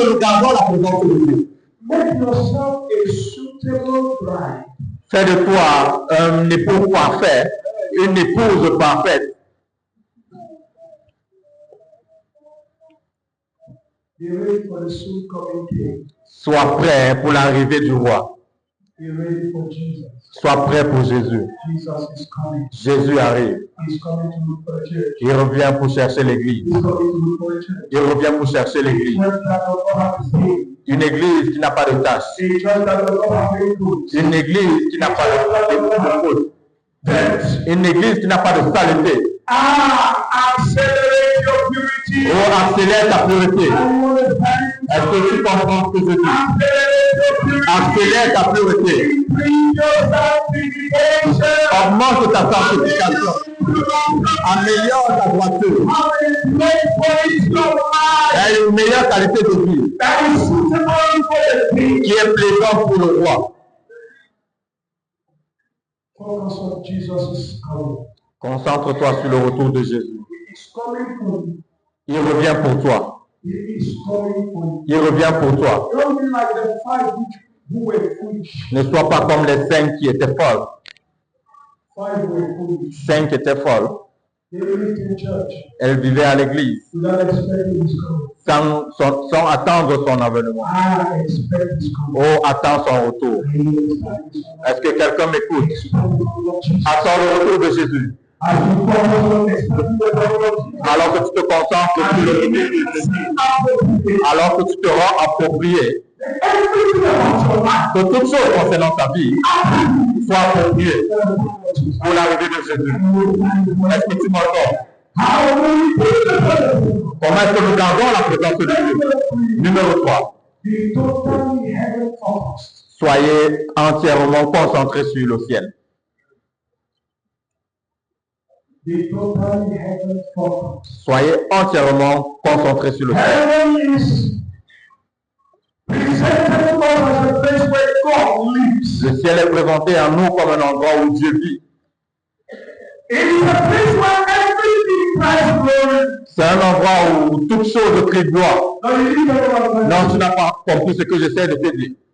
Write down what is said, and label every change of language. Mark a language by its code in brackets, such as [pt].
[fr] est-ce que nous gardons la présence de Dieu? [en] Make yourself a suitable bride. [fr] Fais de toi un époux parfait, une épouse parfaite. [en] Be ready for the soon coming King. [fr] Sois prêt pour l'arrivée du roi. [en] Be ready for Jesus. [fr] Sois prêt pour Jésus. [en] Jesus is coming. [fr] Jésus arrive. [en] He's coming to look for a church. [fr] Il revient pour chercher l'église. [en] He's coming to look for a church. [fr] Il revient pour chercher l'église. [en] Church that does not have sin. [fr] Une église qui n'a pas de tâche. [en] A church that does not have wrinkles. [fr] Une église qui n'a pas de faute. Une église qui n'a pas de saleté. [en] Accelerate your purity. [fr] Oh, accélère ta pureté. [en] I want to thank [fr] Est-ce que tu comprends ce que je dis? [en] Accelerate your purity. [fr] Accélère ta pureté. [en] Increase your sanctification. [fr] Augmente ta sanctification. Améliore ta droiture. [en] Have a great quality of life [fr] Aie une meilleure qualité de vie [en] that is suitable for the king. [fr] qui est plaisante pour le roi. [en] Focus on Jesus' coming. [fr] Concentre-toi sur le retour de Jésus. [en] He is coming for you. [fr] Il revient pour toi. [en] He is coming for you. [fr] Il revient pour toi. [en] Don't be like the five who were foolish. [fr] Ne sois pas comme les 5 qui étaient folles. [en] Five were foolish. [fr] 5 étaient folles. [en] They lived in church [fr] Elles vivaient à l'église [en] without expecting his coming. [fr] sans attendre son avènement. [en] I expect his coming. [fr] Oh, attends son retour. [en] I expect his coming. [fr] Est-ce que quelqu'un m'écoute? Attends le retour de Jésus. [en] As you focus on expecting the coming of Jesus, [fr] Alors que tu te concentres sur le retour de Jésus. Alors que tu te rends approprié. [en] everything about your life [fr] Que toute chose concernant ta vie soit appropriée pour l'arrivée de Jésus. Est-ce que tu m'entends? [en] How will we put the presence? [fr] Comment est-ce que nous gardons la présence de Dieu? Numéro 3. [en] Be totally heaven focused. [fr] Soyez entièrement concentrés sur le ciel. [en] Be totally heaven focused. [fr] Soyez entièrement concentrés sur le ciel. [en] Heaven is presented to us as a place where God lives. [fr] Le ciel est présenté à nous comme un endroit où Dieu vit. [en] It is a place where everything cries glory. [fr] C'est un endroit où toute chose crie gloire. [en] Now you need to know [fr] Non, tu n'as pas compris ce que j'essaie de te dire.